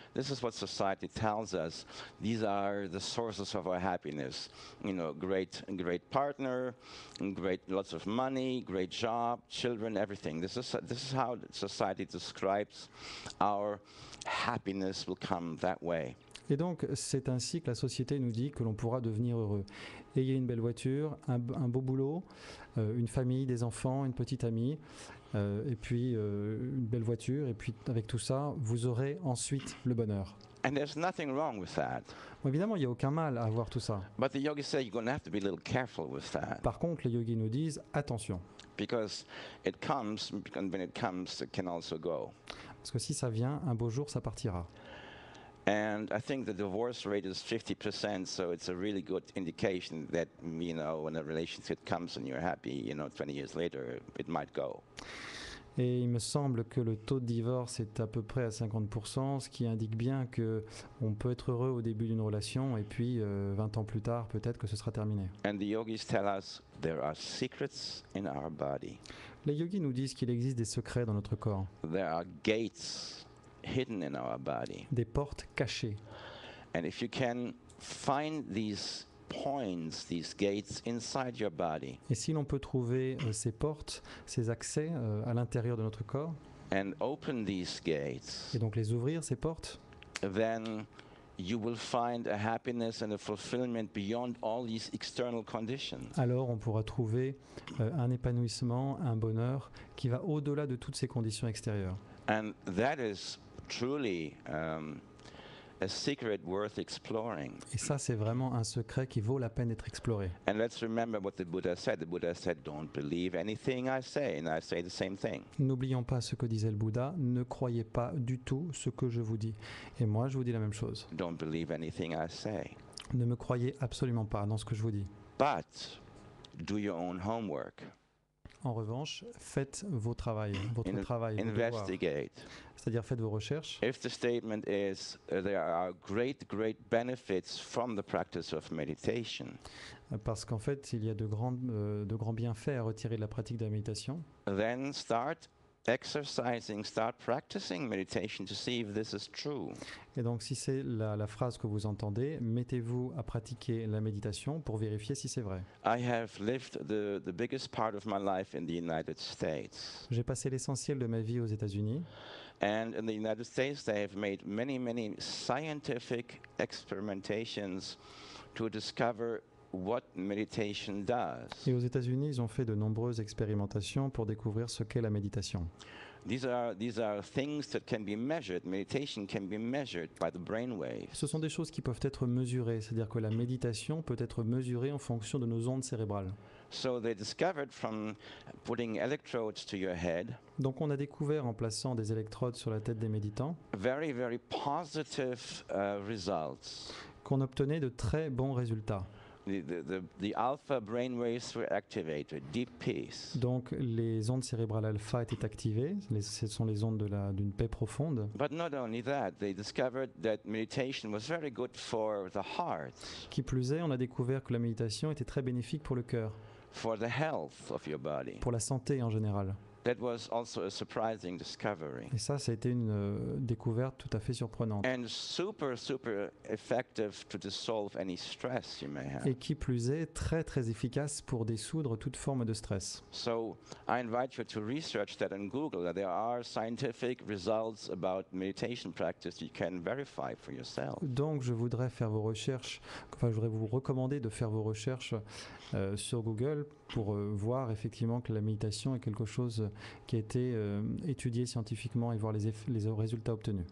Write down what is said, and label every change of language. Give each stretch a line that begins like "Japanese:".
English: This is what society tells us. These are the sources of our happiness. You know, great partner, lots of money, great job, children, everything. This is how society describes our happiness will come that way.
French: Et donc, c'est ainsi que la société nous dit que l'on pourra devenir heureux. Ayez une belle voiture, un beau boulot, une famille, des enfants, une petite amie, et puis une belle voiture. Et puis, avec tout ça, vous aurez ensuite le bonheur.
English: And there's nothing wrong with that.
French: Bon, évidemment, il n'y a aucun mal à avoir tout ça.
English: But the yogis say you're going to have to be a little careful with that.
French: Par contre, les yogis nous disent attention.
English: Because it comes, and when it comes, it can also go.
French: Parce que si ça vient, un beau jour, ça partira.
English: And I think the divorce rate is 50%, so it's a really good indication that, when a relationship comes and you're happy, 20 years later, it might go.
French: Et il me semble que le taux de divorce est à peu près à 50%, ce qui indique bien qu'on peut être heureux au début d'une relation et puis 20 ans plus tard, peut-être que ce sera terminé.
English: And the yogis tell us there are secrets in our body.
French: Les yogis nous disent qu'il existe des secrets dans notre corps,
English: There are gates hidden in our body.
French: des portes cachées.
English: And if you can find these points, these gates inside your body,
French: Et si l'on peut trouver ces portes, ces accès à l'intérieur de notre corps,
English: and open these gates,
French: et donc les ouvrir, ces portes,
English: then you will find a happiness and a fulfillment beyond all these external conditions.
French: alors on pourra trouver un épanouissement, un bonheur qui va au-delà de toutes ces conditions extérieures.
English: And that is truly a secret worth exploring.
French: Et ça, c'est vraiment un secret qui vaut la peine d'être exploré.
English: And let's remember what the Buddha said. The Buddha said, don't believe anything I say, and I say the same thing.
French: N'oublions pas ce que disait le Bouddha, ne croyez pas du tout ce que je vous dis. Et moi, je vous dis la même chose.
English: Don't believe anything I say.
French: Ne me croyez absolument pas dans ce que je vous dis.
English: But do your own homework.
French: En revanche, faites votre travail, vos devoirs.
English: Investigate.
French: C'est-à-dire faites vos recherches.
English: If the statement is there are great benefits from the practice of meditation,
French: Parce qu'en fait, il y a de grands bienfaits à retirer de la pratique de la méditation.
English: then start exercising, start practicing meditation to see if this is true.
French: Et donc, si c'est la phrase que vous entendez, mettez-vous à pratiquer la méditation pour vérifier si c'est vrai.
English: I have lived the biggest part of my life in the United States.
French: J'ai passé l'essentiel de ma vie aux États-Unis.
English: And in the United States, they have made many scientific experimentations to discover what meditation does.
French: Et aux États-Unis, ils ont fait de nombreuses expérimentations pour découvrir ce qu'est la méditation.
English: These are things that can be measured. Meditation can be measured by the brainwaves.
French: Ce sont des choses qui peuvent être mesurées, c'est-à-dire que la méditation peut être mesurée en fonction de nos ondes cérébrales.
English: So they discovered from putting electrodes to your head,
French: Donc on a découvert en plaçant des électrodes sur la tête des méditants
English: very positive results.
French: qu'on obtenait de très bons résultats.
English: The alpha brainwaves were activated, deep peace.
French: Donc les ondes cérébrales alpha étaient activées, ce sont les ondes d'une paix profonde.
English: But not only that, they discovered that meditation was very good for the heart,
French: Qui plus est, on a découvert que la méditation était très bénéfique pour le cœur,
English: for the health of your body.
French: pour la santé en général.
English: That was also a surprising discovery.
French: Et ça a été une découverte tout à fait surprenante.
English: And super effective to dissolve any stress you may have.
French: Et qui plus est, très efficace pour dissoudre toute forme de stress.
English: So I invite you to research that on Google. There are scientific results about meditation practice you can verify for yourself.
French: Donc je voudrais je voudrais vous recommander de faire vos recherches sur Google pour voir effectivement que la méditation est quelque chose qui a été étudié scientifiquement et voir les résultats obtenus.